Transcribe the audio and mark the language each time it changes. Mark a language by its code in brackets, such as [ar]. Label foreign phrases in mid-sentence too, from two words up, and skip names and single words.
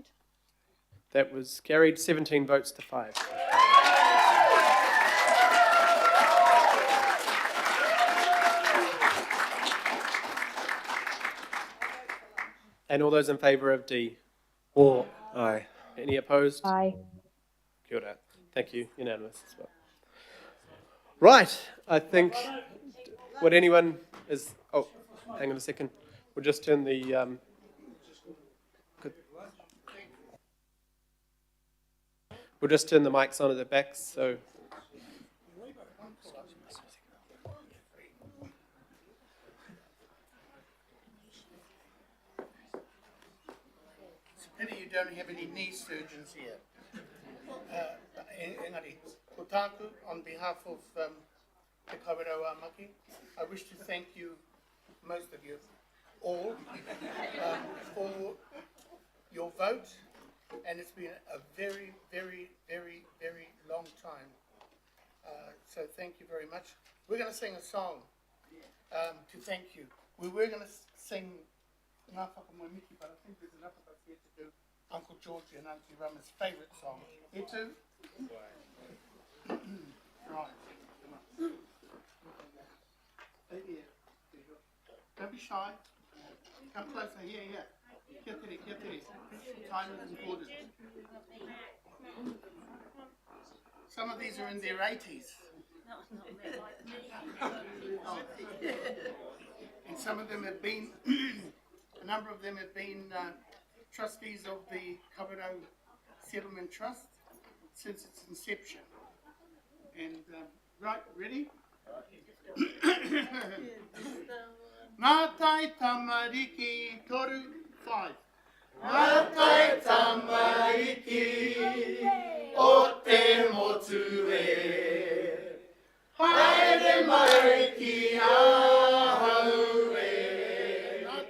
[en] That was carried 17 votes to 5. And all those in favour of D? For. Aye. Any opposed? Aye. [mi] Kia ora. [en] Thank you. Unanimous as well. Right. I think. Would anyone is? Oh, hang on a second. We'll just turn the. We'll just turn the mics on at the back. So. It's a pity you don't have any knee surgeons here. [mi] Engari, ko tāku, [en] on behalf of the Kawerau Maki, I wish to thank you, most of you, all, for your vote, and it's been a very, very, very, very long time. So thank you very much. We're going to sing a song to thank you. We were going to sing Ngā Whakamoemiki, but I think there's enough of us here to do Uncle George and Auntie Rama's favourite song. Here too? Right. Come on. Stay here. Don't be shy. Come closer. Here, here. [mi] Kia tere, kia tere. [en] Time is important. Some of these are in their 80s. And some of them have been, a number of them have been trustees of the Kawerau Settlement Trust since its inception. And, right, ready? [mi] Ngā tai tamariki toru 5. Ngā tai tamariki o te motu e. Haere mai ki ahau e.